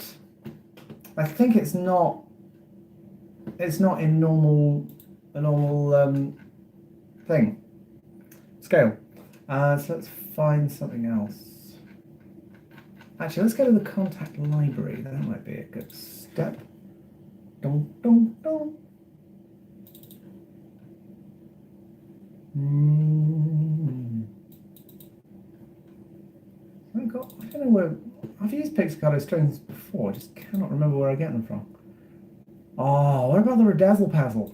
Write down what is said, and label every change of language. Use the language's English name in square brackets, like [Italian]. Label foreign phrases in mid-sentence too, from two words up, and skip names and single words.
[English] I think it's not in a normal thing. Scale. So let's find something else. Actually, let's go to the contact library. That might be a good step. Dong dong dong. I don't know where. I've used Pixicado strings before, I just cannot remember where I get them from. Oh, what about the Razzle Pazzle?